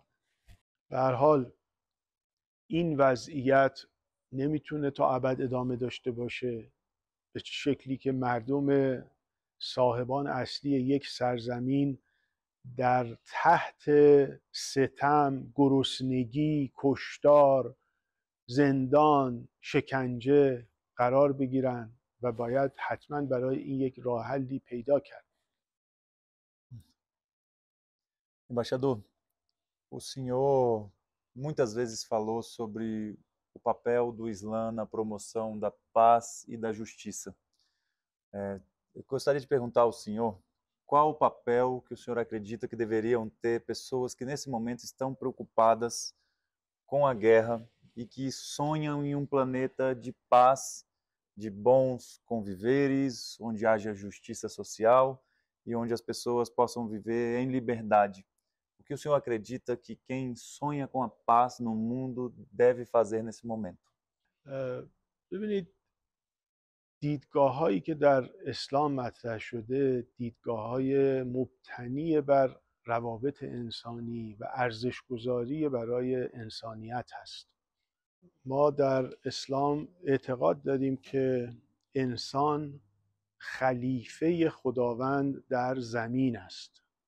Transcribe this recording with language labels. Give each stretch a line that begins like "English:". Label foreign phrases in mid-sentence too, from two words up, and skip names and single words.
Persian: به هر حال این وضعیت نمیتونه تا ابد ادامه داشته باشه به شکلی که مردم صاحبان اصلی یک سرزمین در تحت ستم، گرسنگی، کشتار، زندان، شکنجه قرار بگیرن و باید حتما برای این یک راه حلی پیدا کرد.
Portuguese: Embaixador, o senhor muitas vezes falou sobre o papel do Islã na promoção da paz e da justiça. Eu gostaria de perguntar ao senhor qual o papel que o senhor acredita que deveriam ter pessoas que nesse momento estão preocupadas com a guerra e que sonham em um planeta de paz, de bons conviveres, onde haja justiça social e onde as pessoas possam viver em liberdade. O que o senhor acredita que quem sonha com a paz no mundo deve fazer nesse momento?
Persian: ببینید دیدگاه‌هایی که در اسلام مطرح شده دیدگاه‌های مبتنی بر روابط انسانی و ارزش‌گذاری برای انسانیت هست. ما در اسلام اعتقاد داریم که انسان خلیفه خداوند در زمین است.